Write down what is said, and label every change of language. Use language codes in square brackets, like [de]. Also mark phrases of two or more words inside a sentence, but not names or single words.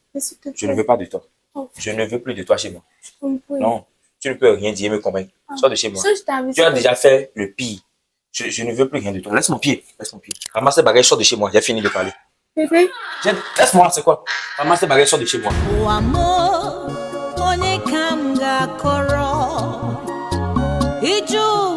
[fr] Mais s'il te Je ne plaît, veux pas de toi. Oh. Je ne veux plus de toi chez moi. je comprends. Non, tu ne peux rien dire et me convaincre. Sors de chez moi. Ça, je t'avais Tu as dit. déjà fait le pire. Je ne veux plus rien de toi. Laisse mon pied. Ramasse tes bagages, sors de chez moi. J'ai fini de parler. Bébé, Laisse-moi, c'est quoi? Ramasse tes bagages, sors de chez moi. [pt] O amor, [ig] onye ka m ga-akọrọ? Iju